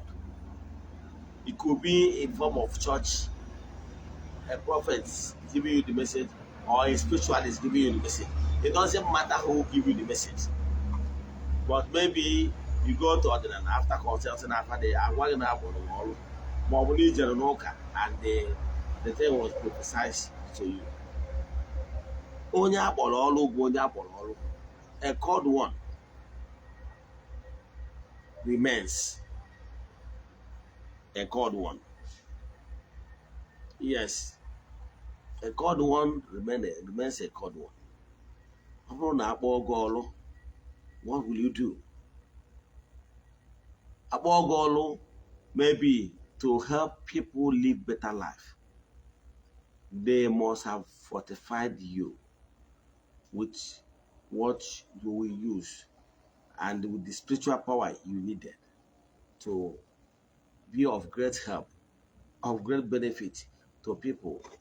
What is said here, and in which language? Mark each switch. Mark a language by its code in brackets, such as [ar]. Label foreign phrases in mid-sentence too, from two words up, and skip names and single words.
[en] It could be in form of church, a prophet giving you the message, or a spiritualist giving you the message. It doesn't matter who give you the message. But maybe you go to ordinary after consulting after the and the thing was prophesied to you. [ig] Onye akpọrọ ọrụ bụ onye akpọrọ ọrụ. [en] A called one remains a called one. Yes, a called one remains a called one. [ig] Ọ bụrụ na akpọ gị ọrụ, [en] what will you do? [ig] Akpọ gị ọrụ [en] maybe to help people live better life. They must have fortified you with what you will use and with the spiritual power you needed to be of great help, of great benefit to people.